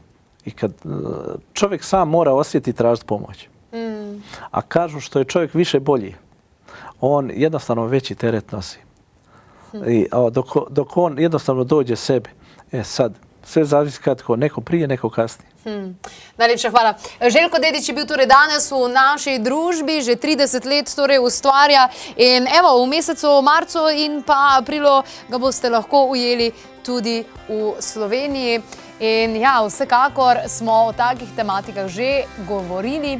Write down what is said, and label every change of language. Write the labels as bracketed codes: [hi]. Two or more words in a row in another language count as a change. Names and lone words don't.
[bs] I kad čovjek sam mora osjetiti i tražiti pomoć. A kažu što je čovjek više bolji, on jednostavno veći teret nosi. I dok on jednostavno dođe sebi, sad, sve zavisi kako, neko prije, neko kasnije. [sl] Najlepša hvala. Željko Dedić je bil torej danes v naši družbi, že 30 let torej ustvarja in evo, v mesecu marcu in pa aprilu ga boste lahko ujeli tudi v Sloveniji. In ja, vsekakor smo o takih tematikah že govorili.